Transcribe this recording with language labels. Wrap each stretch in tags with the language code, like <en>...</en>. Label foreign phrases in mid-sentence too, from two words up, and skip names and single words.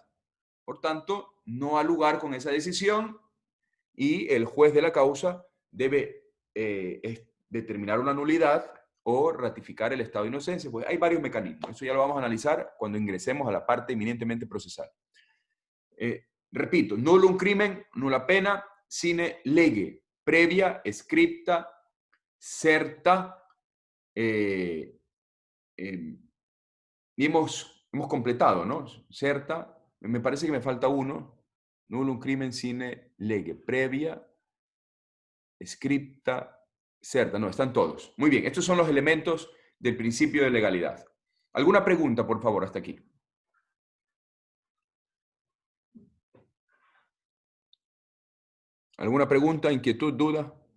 <es>Por tanto, no ha lugar con esa decisión y el juez de la causa debe determinar una nulidad o ratificar el estado de inocencia. Pues hay varios mecanismos. Eso ya lo vamos a analizar cuando ingresemos a la parte eminentemente procesal. Repito,</es> <la>nullum crimen, nulla pena, sine lege. Previa, scripta, certa,</la> <es>y hemos completado, ¿no? Certa, me parece que me falta uno,</es> <la>nullum crimen sine lege, previa, scripta, certa,</la> <es>no, están todos. Muy bien, estos son los elementos del principio de legalidad. ¿Alguna pregunta, por favor, hasta aquí? ¿Alguna pregunta, inquietud, duda?</es>